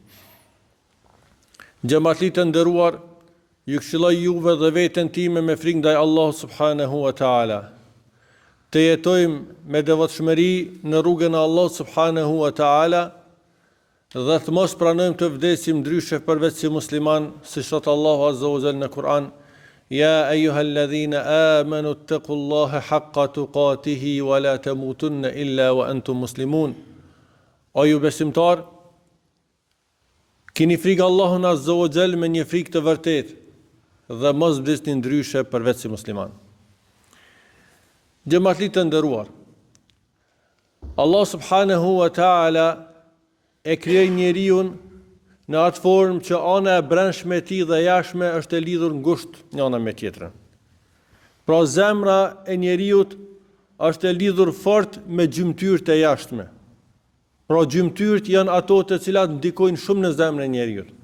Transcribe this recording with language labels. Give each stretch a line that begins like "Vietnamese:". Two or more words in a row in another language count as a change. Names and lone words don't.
Albanian: Xhamatlit të nderuar, ju këshilloj juve dhe veten time me frikë ndaj Allahut
Arabic: سبحانه وتعالى.
Albanian: Të jetojmë me devotshmëri në rrugën e Allahut
Arabic: سبحانه وتعالى
Albanian: dhe të mos pranojmë të vdesim ndryshe përveç si musliman, si thot Allahu
Arabic: عز وجل
Albanian: në Kur'an:
Arabic: يا أيها الذين آمنوا اتقوا الله حق تقاته ولا تموتن إلا وأنتم مسلمون.
Albanian: O ju besimtar, keni frikë Allahun
Arabic: عز وجل
Albanian: me një frikë të vërtetë dhe mos vdesni ndryshe përveç si musliman. Xhamatlit të nderuar, Allah
Arabic: سبحانه وتعالى
Albanian: e krijoi njeriu në atë formë që ana e brendshme e tij dhe jashtme është e lidhur ngushtë njëra me tjetrën. Pra zemra e njeriu është e lidhur fort me gjymtyrët e jashtme. Pra gjymtyrët janë ato të cilat ndikojnë shumë në zemrën e njeriu.